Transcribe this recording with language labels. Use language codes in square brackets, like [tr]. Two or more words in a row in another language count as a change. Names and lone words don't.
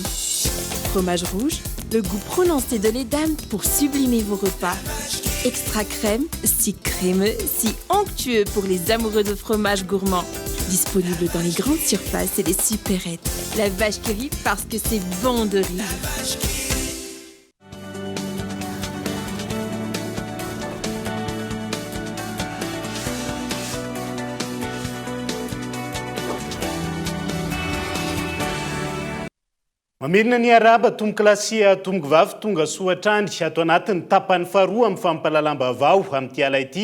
[fr] Fromage rouge, le goût prononcé de lait d'âme pour sublimer vos repas. Extra crème, si crémeux, si onctueux pour les amoureux de fromage gourmand. Disponible dans les grandes surfaces et les supérettes. La vache qui rit parce que c'est bon de rire. [mg] Mamerina ny araba tomboky lasia tomboky vavy tonga soatrany ato anatin'ny tapany faharoa amin'ny fampalalam-baovao amin'ity ala ity.